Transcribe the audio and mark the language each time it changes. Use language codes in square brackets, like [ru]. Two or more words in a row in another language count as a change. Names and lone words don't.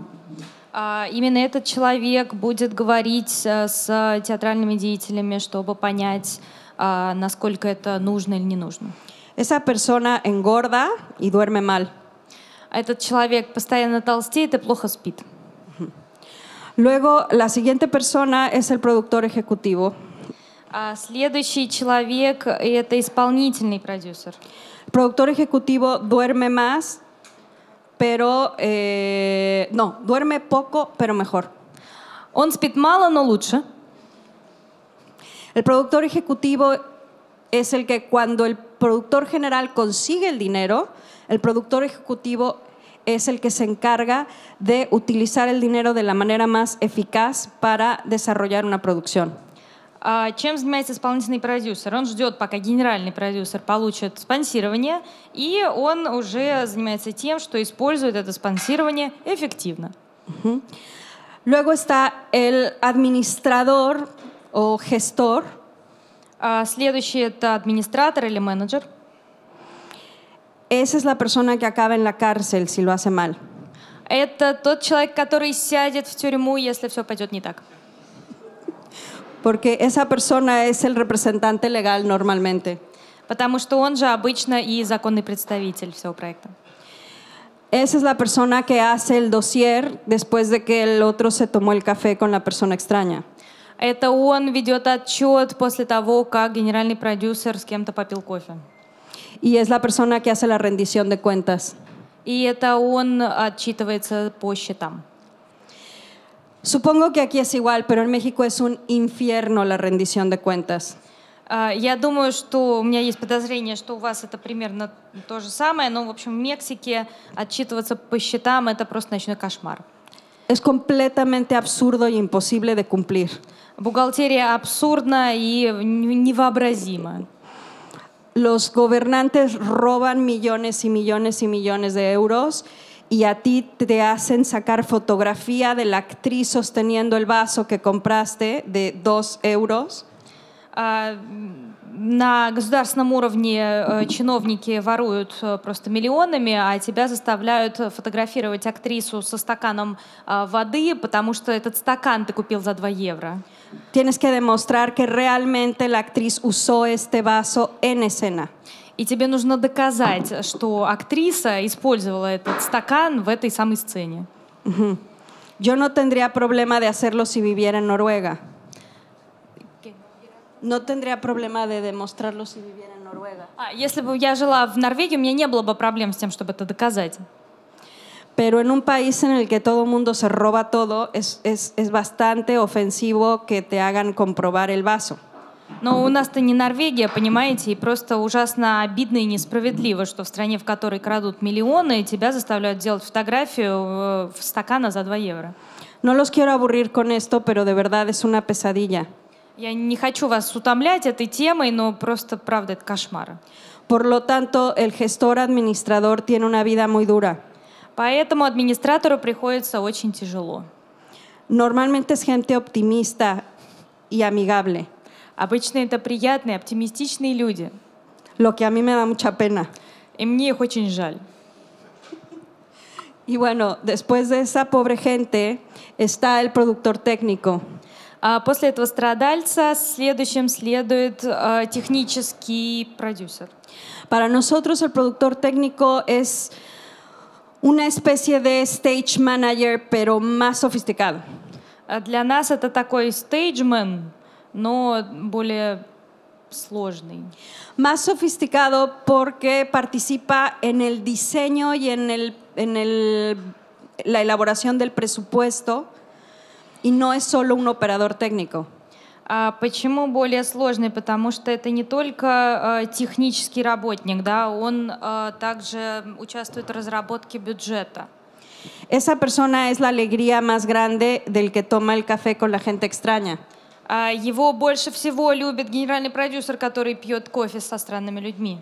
[ru] Именно этот человек будет говорить с театральными деятелями, чтобы понять, насколько это нужно или не нужно. [es] Esa persona engorda y duerme mal. [ru] Этот человек постоянно толстеет и плохо спит. [es] Luego, la siguiente persona es el productor ejecutivo. [ru] Следующий человек — это исполнительный продюсер. [es] El productor ejecutivo duerme más, pero no, duerme poco, pero mejor. [ru] Он спит мало, но лучше. [es] El productor ejecutivo es el que cuando el productor general consigue el dinero, el productor ejecutivo es el que se encarga de utilizar el dinero de la manera más eficaz para desarrollar una producción. [ru] Чем занимается исполнительный продюсер? Он ждет, пока генеральный продюсер получит спонсирование, и он уже занимается тем, что использует это спонсирование эффективно. [es] Luego está el administrador o gestor. [ru] Следующий — это администратор или менеджер. [es] Esa es la persona que acaba en la cárcel si lo hace mal. [ru] Это тот человек, который сядет в тюрьму, если все пойдет не так. [es] Porque esa persona es el representante legal normalmente. [ru] Потому что он же обычно и законный представитель всего проекта. [es] Esa es la persona que hace el dossier después de que el otro se tomó el café con la persona extraña. [ru] Это он ведет отчет после того, как генеральный продюсер с кем-то попил кофе. [es] Y es la persona que hace la rendición de cuentas. [ru] и это он отчитывается по счетам. [es] Supongo que aquí es igual, pero en México es un infierno la rendición de cuentas. [ru] Я думаю, что у меня есть подозрение, что у вас это примерно то же самое, но, в общем, в Мексике отчитываться по счетам — это просто ночной кошмар. [es] Es completamente absurdo y imposible de cumplir. [ru] Бухгалтерия абсурдна и невообразима. [es] Los gobernantes roban millones y millones y millones de euros y a ti te hacen sacar fotografía de la actriz sosteniendo el vaso que compraste de 2 euros. [ru] На государственном уровне чиновники воруют просто миллионами, а тебя заставляют фотографировать актрису со стаканом воды, потому что этот стакан ты купил за 2 евро. [es] Tienes que demostrar que realmente la actriz usó este vaso en escena. [ru] И тебе нужно доказать, что актриса использовала этот стакан в этой самой сцене. [es] Yo no tendría problema de hacerlo si viviera en Noruega. No tendría problema de demostrarlo si viviera en Noruega. [ru] Если бы я жила в Норвегии, у меня не было бы проблем с тем, чтобы это доказать. [es] Pero en un país en el que todo el mundo se roba todo, es bastante ofensivo que te hagan comprobar el vaso. [ru] Но у нас-то не Норвегия, понимаете, и просто ужасно обидно и несправедливо, что в стране, в которой крадут миллионы, тебя заставляют делать фотографию стакана за 2 евро. [es] No los quiero aburrir con esto, pero de verdad es una pesadilla. [ru] Я не хочу вас утомлять этой темой, но просто, правда, это кошмар. [es] Por lo tanto, el gestor administrador tiene una vida muy dura. [ru] Поэтому администратору приходится очень тяжело. [es] Normalmente es gente optimista y amigable. [ru] Обычно это приятные, оптимистичные люди. [es] Lo que a mí me da mucha pena. [ru] И мне их очень жаль. [es] Y bueno, después de esa pobre gente está el productor técnico. [ru] После этого страдальца следующим следует технический продюсер. [es] Para nosotros el productor técnico es una especie de [en] stage manager, [es] pero más sofisticado. [ru] Для нас это такой стейджмен, но более сложный. [es] Más sofisticado porque participa en el diseño y en la elaboración del presupuesto y no es solo un operador técnico. [ru] Почему более сложный? Потому что это не только технический работник, да, он также участвует в разработке бюджета. [es] Esa persona es la alegría más grande del que toma el café con la gente extraña. [ru] Его больше всего любит генеральный продюсер, который пьет кофе со странными людьми.